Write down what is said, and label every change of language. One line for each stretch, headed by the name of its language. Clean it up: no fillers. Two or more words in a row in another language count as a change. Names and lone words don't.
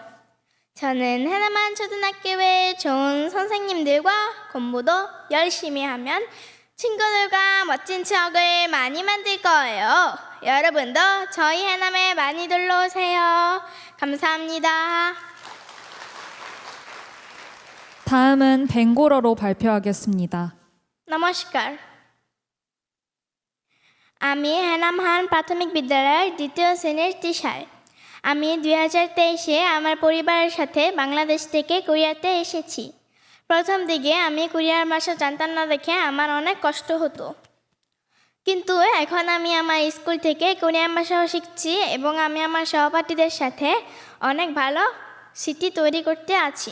Korean: 저는 해남한 초등학교에 좋은 선생님들과 공부도 열심히 하면 친구들과 멋진 추억을 많이 만들 거예요. 여러분도 저희 해남에 많이 놀러 오세요. 감사합니다. 다음은 벵골어로 발표하겠습니다.
Bangla: নমস্কার। আমি হেনামহান প্রাথমিক বিদ্যালয়ের দ্বিতীয় শ্রেণীর টিচার। আমি 2023-এ আমার পরিবারের সাথে বাংলাদেশ থেকে কোরিয়াতে এসেছি। প্রথম দিকে আমি কোরিয়ার ভাষা জানতাম না দেখে আমার অনেক কষ্ট হতো, কিন্তু এখন আমি আমার স্কুল থেকে কোরিয়ান ভাষাও শিখছি এবং আমি আমার সহপাঠীদের সাথে অনেক ভালো স্মৃতি তৈরি করতে আছি।